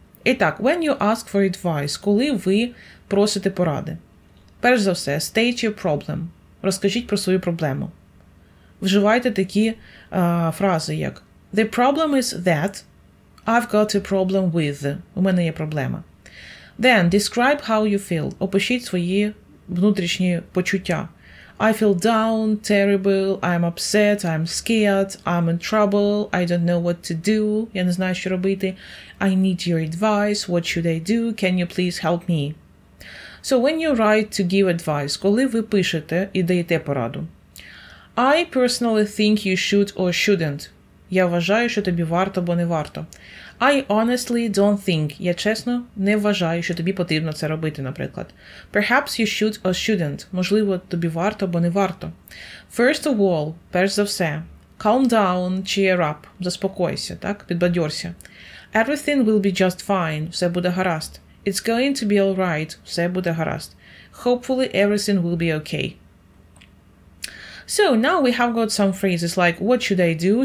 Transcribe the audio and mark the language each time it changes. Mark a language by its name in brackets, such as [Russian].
[Ukrainian] І так, [English] when you ask for advice, [Ukrainian] коли ви просите поради. Перш за все, [English] state your problem. [Ukrainian] Розкажіть про свою проблему. Вживайте такі фрази, як [English] The problem is that I've got a problem with. [Ukrainian] У мене є проблема. [English] Then, describe how you feel. [Ukrainian] Опишіть свої внутрішні почуття. [English] I feel down, terrible, I'm upset, I'm scared, I'm in trouble, I don't know what to do. [Ukrainian] Я не знаю, що робити. [English] I need your advice. What should I do? Can you please help me? So, when you write to give advice, [Ukrainian] коли ви пишете і даєте пораду. [English] I personally think you should or shouldn't. [Ukrainian] Я вважаю, що тобі варто або не варто. [English] I honestly don't think. [Ukrainian] Я чесно не вважаю, що тобі потрібно це робити, наприклад. [English] Perhaps you should or shouldn't. [Ukrainian] Можливо, тобі варто або не варто. [English] First of all, [Ukrainian] перш за все. [English] Calm down, cheer up. [Ukrainian] Заспокойся, так? Підбадьорся. [English] Everything will be just fine. [Ukrainian] Все буде гаразд. [English] It's going to be all right. [Ukrainian] Все буде гаразд. [English] Hopefully everything will be okay. So, now we have got some phrases like what should I do?